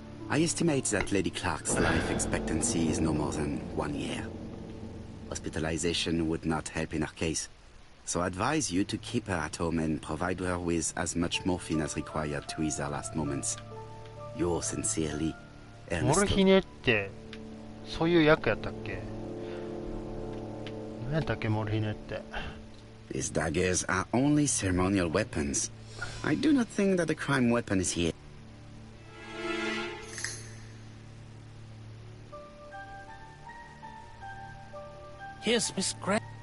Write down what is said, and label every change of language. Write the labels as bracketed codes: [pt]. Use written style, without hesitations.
[en] I estimate that Lady Clark's life expectancy is no more than 1 year. Hospitalization would not help in her case, so I advise you to keep her at home and provide her with as much morphine as required to ease her last moments. Yours sincerely, [ja] モル [en] Ernest. [ja] ヒネってそういう役やったっけ。何やったっけモルヒネって。 [en] These daggers are only ceremonial weapons. I do not think that the crime weapon is here. Here's Miss Gray.